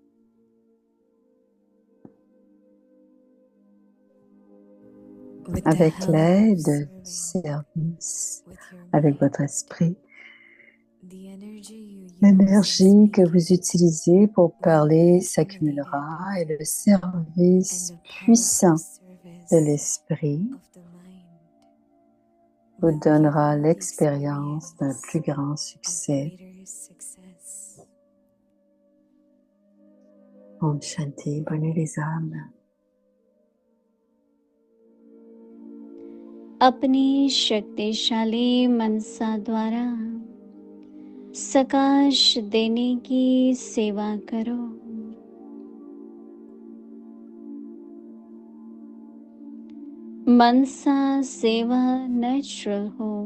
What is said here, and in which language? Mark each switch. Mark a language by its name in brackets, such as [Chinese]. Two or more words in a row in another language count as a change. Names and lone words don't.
[French] Avec l'aide du service, avec votre esprit, l'énergie que vous utilisez pour parler s'accumulera et le service puissant de l'esprit vous donnera l'expérience d'un plus grand succès. [Hindi] ओम शांति, [French] bonne nuit les âmes. [Hindi] अपनी शक्तिशाली मनसा द्वारा सकाश देने की सेवा करो। मनसा सेवा नेचुरल हो।